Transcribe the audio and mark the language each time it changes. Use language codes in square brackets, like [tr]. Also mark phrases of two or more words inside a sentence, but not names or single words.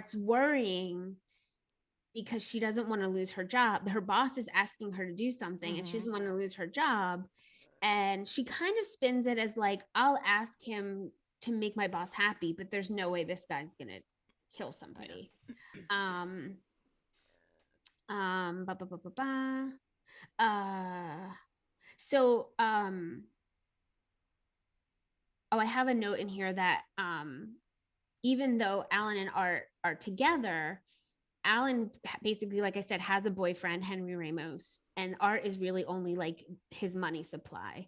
[en] starts worrying because she doesn't want to lose her job. Her boss is asking her to do something and she Mm-hmm. doesn't want to lose her job. And she kind of spins it as like, I'll ask him to make my boss happy, but there's no way this guy's going to kill somebody. Yeah. Um, ba, ba, ba, ba, ba. Uh, so, oh, I have a note in here that even though Alan and Art are together, Alan basically, like I said, has a boyfriend, Henry Ramos, and Art is really only like his money supply.